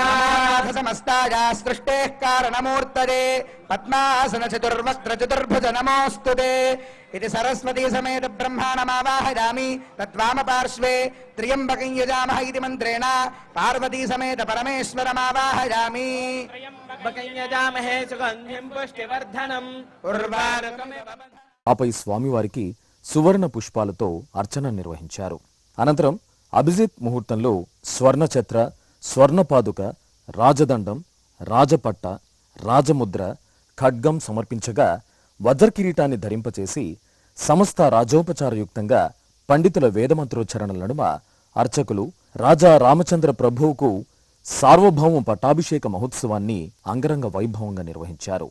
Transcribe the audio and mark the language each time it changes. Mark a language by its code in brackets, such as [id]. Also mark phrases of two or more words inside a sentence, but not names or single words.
[sa] समस्ताया सृष्टेः कारणमूर्तये पद्मासन चतुर्वक्त्र चतुर्भुज नमोऽस्तुते इति सरस्वती समेत ब्रह्माणमावाहयामि तद्वामपार्श्वे त्र्यम्बकं यजामः इति मन्त्रेण पार्वती समेत परमेश्वरमावाहयामि त्र्यम्बकं यजामहे सुगन्धिं पुष्टिवर्धनं उर्वारुकमिव [te] ఆపై స్వామివారికి సువర్ణ పుష్పాలతో అర్చన నిర్వహించారు. అనంతరం అభిజిత్ ముహూర్తంలో స్వర్ణఛత్ర, స్వర్ణపాదుక, రాజదండం, రాజపట్ట, రాజముద్ర, ఖడ్గం సమర్పించగా వజ్రకిరీటాన్ని ధరింపచేసి సమస్త రాజోపచారయుక్తంగా పండితుల వేదమంత్రోచ్చరణల నడుమ అర్చకులు రాజా రామచంద్ర ప్రభువుకు సార్వభౌమ పట్టాభిషేక మహోత్సవాన్ని అంగరంగ వైభవంగా నిర్వహించారు.